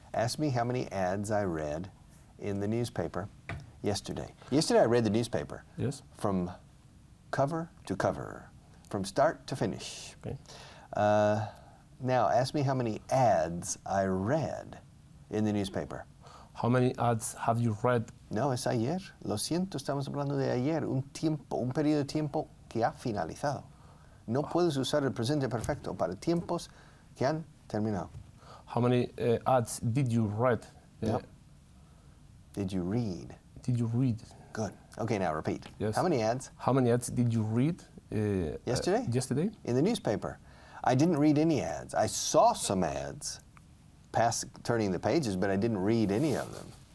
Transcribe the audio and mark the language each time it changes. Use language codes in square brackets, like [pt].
[en] Ask me how many ads I read in the newspaper yesterday. Yesterday I read the newspaper. Yes. From cover to cover, from start to finish. Okay. Now, ask me how many ads I read in the newspaper. How many ads have you read? [es] No, es ayer. Lo siento, estamos hablando de ayer, un periodo de tiempo que ha finalizado. No puedes usar el presente perfecto para tiempos que han terminado. [en] How many ads did you read? No. Did you read? Did you read? Good. Okay, now repeat. Yes. How many ads? How many ads did you read? Yesterday? Yesterday? In the newspaper. I didn't read any ads. I saw some ads turning the pages, but I didn't read any of them.